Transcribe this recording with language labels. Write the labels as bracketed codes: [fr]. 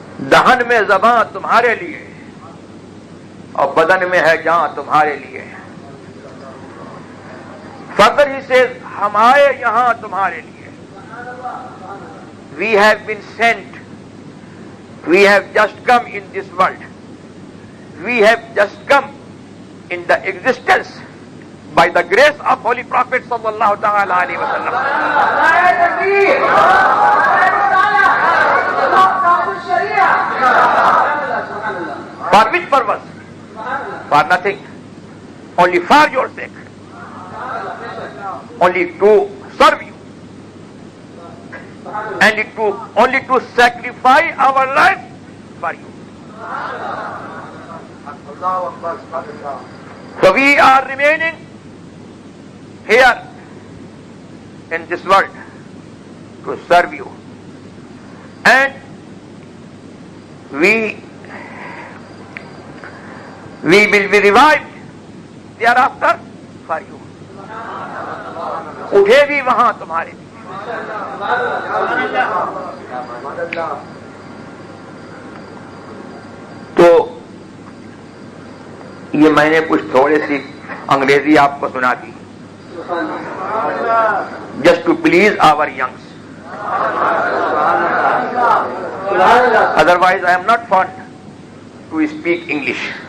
[ur] دہن میں زباں تمہارے لیے اور بدن میں ہے جان تمہارے لیے۔ فخر ہی سے ہم آئے یہاں تمہارے لیے۔ [en] We have been sent. We have just come in this world. We have just come in the existence by the grace of Holy Prophet sallallahu ta'ala alayhi wa sallam. For which purpose? For nothing. Only for your sake. Only to serve you. And only to sacrifice our life for you. So we are remaining here in this world to serve you, and we will be revived thereafter for you. [ur] اٹھے بھی وہاں تمہارے لیے۔ تو یہ میں نے کچھ تھوڑے سی انگریزی آپ کو سنا دی، [en] Just to please our youngs. Otherwise I am not fond to speak English.